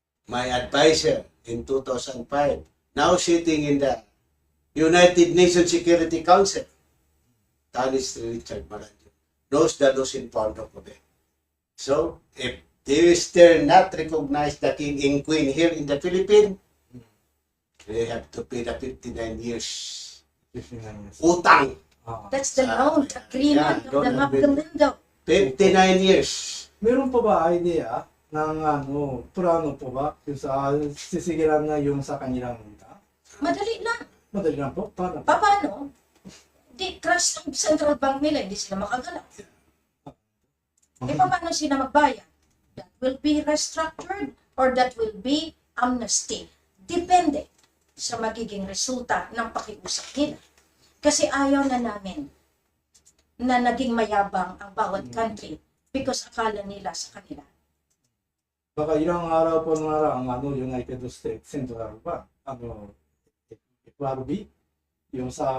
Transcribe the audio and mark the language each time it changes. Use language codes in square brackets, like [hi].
[en] My advisor in 2005, now sitting in the United Nations Security Council, Tanis Richard Maranjo, knows the laws in Pondo Kobe. So, if they still not recognize the king and queen here in the Philippines, they have to pay the 59 years. 59 years. [tl] Utang. [en] That's the loan agreement of the Magdalendo. 59 years. [tl] Meron po ba idea ng plano po ba yung sa sisigilan na yung sa kanilang unta? Madali lang. Madali lang po. Paano? Paano? Di, crash ng central bank nila, hindi sila makagalaw. Paano sila magbayad? [en] That will be restructured or that will be amnesty. [tl] Depende sa magiging resulta ng pakiusap nila. Kasi ayaw na namin na naging mayabang ang bawat country because akala nila sa kanila. Baka ilang araw po ang United States Central Bank, FRB, yung sa